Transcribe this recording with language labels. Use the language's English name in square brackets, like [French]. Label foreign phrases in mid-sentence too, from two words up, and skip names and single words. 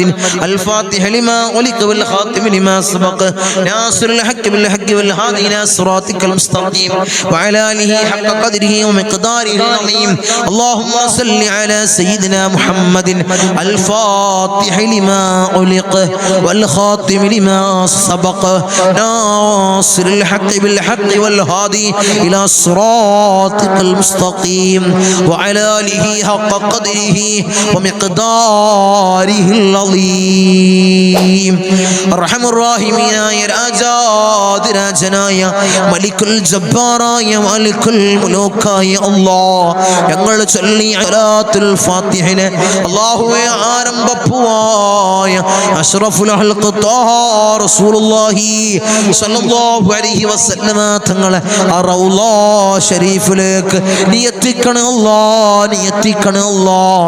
[Arabic] الفاتح لما غلق والخاتم لما سبق ناصر الحق بالحق والهادي إلى صراطك المستقيم وعلى آله حق قدره ومقداره العظيم اللهم صل على سيدنا محمد الفاتح لما غلق والخاتم لما سبق ناصر الحق بالحق والهادي إلى صراطك المستقيم وعلى آله حق قدره ومقداره العظيم أرحم الراحمين يا [Malayalam] രാജാതിരാജനായ മലിക്കുൽ ജബ്ബാറായ മലിക്കുൽ മുലൂക്കായ അല്ലാഹ് ഞങ്ങൾ ചൊല്ലിയ സലാത്തുൽ ഫാത്തിഹനെ അല്ലാഹുവേ ആരംഭപ്പുവായ [Arabic] أشرف الخلق طه رسول الله صلى الله عليه وسلم [Malayalam] തങ്ങളെ റൗള ശരീഫിലേക്ക് നീ എത്തിക്കണേ അല്ലാഹ്, നീ എത്തിക്കണേ അല്ലാഹ്.